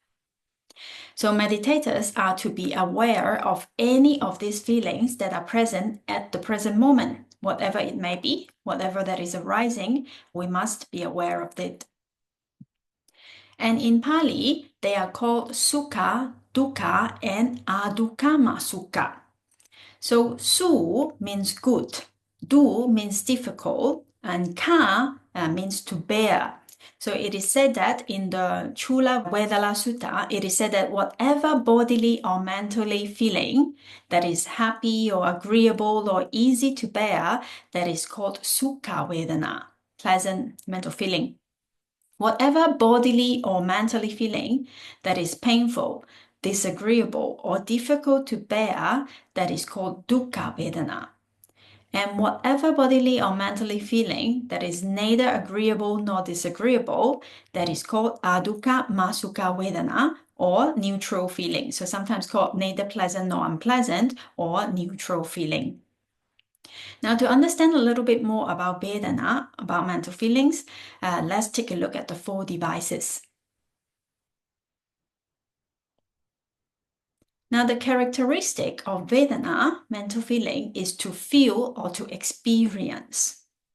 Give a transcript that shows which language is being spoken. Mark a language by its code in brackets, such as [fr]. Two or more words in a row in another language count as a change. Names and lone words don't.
[en] So meditators are to be aware of any of these feelings that are present at the present moment, whatever it may be, whatever that is arising, we must be aware of it. And in Pali, they are called [pi] sukha, dukkha, [en] and [pi] adukama sukha. [en] So su means good, du means difficult, and ka means to bear. So it is said that in the Chula Vedala Sutta, it is said that whatever bodily or mentally feeling that is happy or agreeable or easy to bear, that is called [pi] sukha vedana, [en] pleasant mental feeling. Whatever bodily or mentally feeling that is painful, disagreeable, or difficult to bear, that is called [pi] dukkha vedana. [en] And whatever bodily or mentally feeling that is neither agreeable nor disagreeable, that is called [pi] adukkha masukha vedana, [en] or neutral feeling. So sometimes called neither pleasant nor unpleasant, or neutral feeling. Now, to understand a little bit more about Vedana, about mental feelings, let's take a look at the four devices. Now, the characteristic of Vedana, mental feeling, is to feel or to experience.